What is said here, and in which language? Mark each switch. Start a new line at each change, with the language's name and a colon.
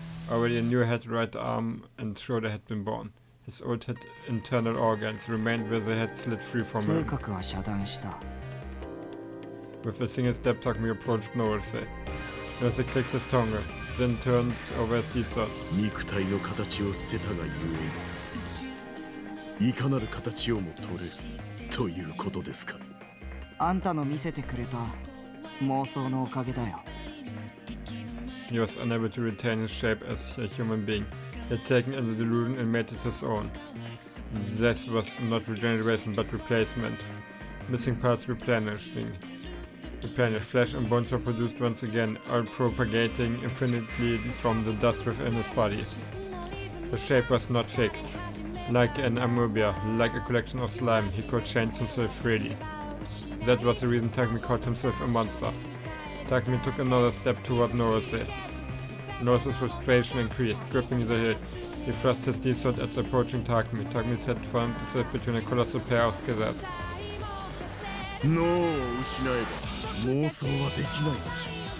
English: Already a new head, right arm and shoulder had been born. His old head internal organs remained where they had slid free from him.
Japanese: 通覚は遮断した。
English: With a single step, Takumi approached Norase. Norase clicked his tongue, then turned over his D-sword.
Japanese: 肉体の形を捨てたがゆえにいかなる形をも取れるということですか。あんたの見せてくれた妄想のおかげだよ。
English: He was unable to retain his shape as a human being. He had taken in the delusion and made it his own. This was not regeneration but replacement. Missing parts replenished. Flesh and bones were produced once again, all propagating infinitely from the dust within his body. The shape was not fixed. Like an amoeba, like a collection of slime, he could change himself freely. That was the reason Takumi called himself a monster. Takumi took another step toward Norase. Norase's frustration increased, gripping the hilt. He thrust his D-sword at the approaching Takumi. Takumi's head found itself between a colossal pair of scissors.
Japanese: 脳を失えば妄想はできないでしょ